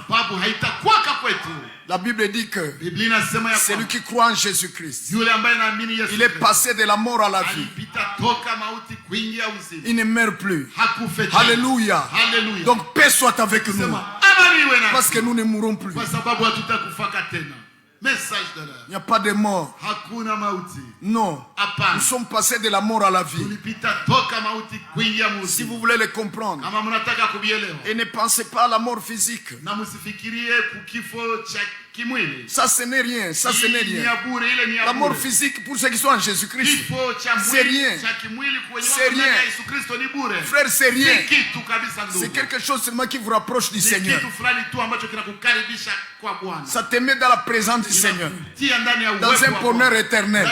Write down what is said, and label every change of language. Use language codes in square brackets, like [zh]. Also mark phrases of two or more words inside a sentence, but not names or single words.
[fr] La Bible dit que celui qui croit en Jésus-Christ, il est passé de la mort à la vie. Il ne meurt plus. Alléluia. Donc paix soit avec nous. Parce que nous ne mourrons plus. Message de l'heure. Il n'y a pas de mort. [sw] Hakuna mauti. [fr] Non. [sw] Hapana. [fr] Nous sommes passés de la mort à la vie. [sw] Tulipita toka mauti kuingia mauti. [fr] Si vous voulez le comprendre. [sw] Kama mnataka kubielewa. [fr] Et ne pensez pas à la mort physique. [sw] Na msifikirie kukifo cha kimwili. [fr] Ça ce n'est rien, ça ce n'est rien. La mort physique pour ceux qui sont en Jésus-Christ, c'est rien. C'est rien. Frère, c'est rien. C'est quelque chose seulement qui vous rapproche du Seigneur. Ça te met dans la présence du Seigneur, dans un bonheur éternel.